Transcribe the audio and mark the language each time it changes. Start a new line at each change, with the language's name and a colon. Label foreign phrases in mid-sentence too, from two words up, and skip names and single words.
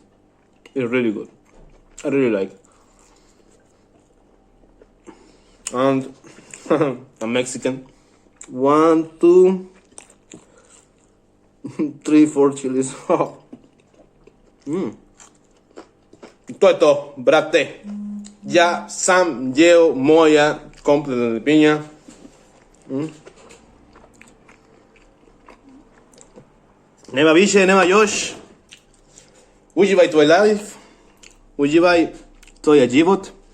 English: It's really good. I really like it. And I'm Mexican. 1, 2, 3, 4 chilies.
Serbian: To je to, brate. Ja sam jeo moja kompletna lepinja. Nema više, nema još. Uživaj tvoj life. Uživaj tvoj život.